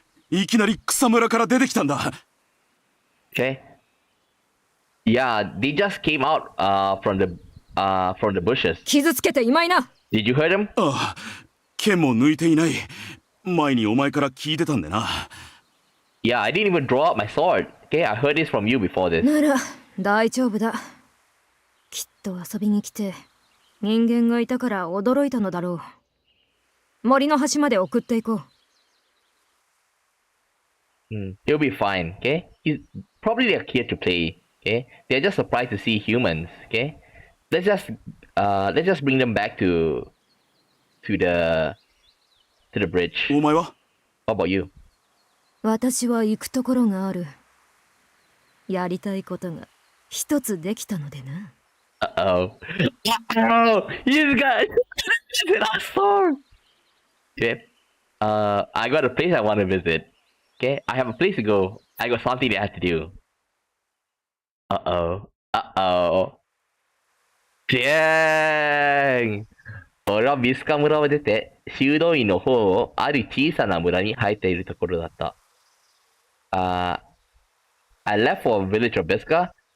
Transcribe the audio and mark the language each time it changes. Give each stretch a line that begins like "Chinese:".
Japanese: いきなり草むらから出てきたんだ。
English: Okay. Yeah, they just came out from the bushes.
Japanese: 傷つけていまいな。
English: Did you hurt them?
Japanese: ああ、剣も抜いていない。前にお前から聞いてたんでな。
English: Yeah, I didn't even draw out my sword. Okay, I heard this from you before this.
Japanese: なら大丈夫だ。きっと遊びに来て人間がいたから驚いたのだろう。森の端まで送っていこう。
English: They'll be fine, okay? Probably they're here to play, okay? They're just surprised to see humans, okay? Let's just bring them back to the bridge.
Japanese: お前は
English: How about you?
Japanese: 私は行くところがある。やりたいことが一つできたのでな。
English: Uh-oh. Uh-oh! You guys! The last song! Okay. I got a place I want to visit. Okay? I have a place to go. I got something that I have to do. Uh-oh. Uh-oh. Dang!
Japanese: 俺はビスカ村を出て、修道院の方をある小さな村に入っているところだった。
English: I left for a village of Biska.